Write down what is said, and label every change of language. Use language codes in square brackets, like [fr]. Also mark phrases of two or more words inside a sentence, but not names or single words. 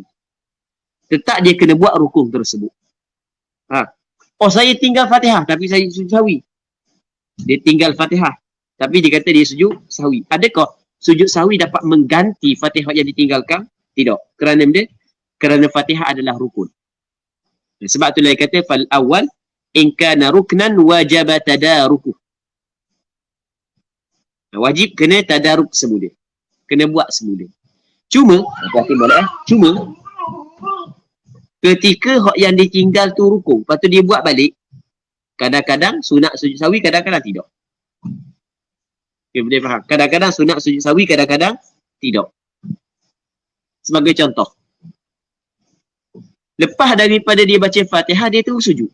[ms] Tetap dia kena buat rukun tersebut. Oh, saya tinggal Fatihah tapi saya sujud sahwi. Dia tinggal Fatihah tapi dia kata dia sujud sahwi. Adakah sujud sahwi dapat mengganti Fatihah yang ditinggalkan? Tidak. Kerana Fatihah adalah rukun. Sebab itulah dia kata [ar] فالأول إن كان ركنا وجب تداركه. [ms] Wajib kena tadaruk semula. Kena buat semula. Cuma ketika hak yang ditinggal tu rukun, lepas tu dia buat balik, kadang-kadang sunat sujud sahwi, kadang-kadang tidak. Okay, boleh faham? Kadang-kadang sunat sujud sahwi, kadang-kadang tidak. Sebagai contoh, lepas daripada dia baca Fatihah, dia terus sujud.